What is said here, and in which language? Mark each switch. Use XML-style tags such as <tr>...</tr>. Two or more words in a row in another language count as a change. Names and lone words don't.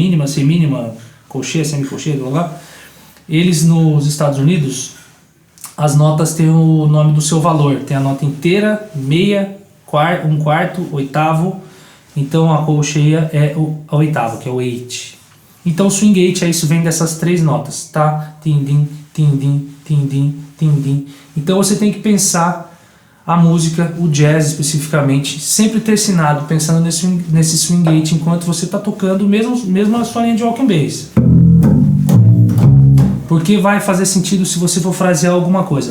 <pt>Mínima, semínima, colcheia, semicolcheia, blá blá. Eles nos Estados Unidos, as notas têm o nome do seu valor. Tem a nota inteira, meia, um quarto, oitavo. Então a colcheia é a oitava, que é o 8. Então o swing 8 é isso, vem dessas 3 notas. Tá, tim, dim, tim, dim, tim, dim, tim, dim. Então você tem que pensar a música, o jazz especificamente, sempre tercinado, pensando nesse</pt> <en>swing gate</en> <pt>enquanto você está tocando mesmo a sua linha de</pt> <en>walking bass.</en> <pt>Porque vai fazer sentido se você for frasear alguma coisa.</pt>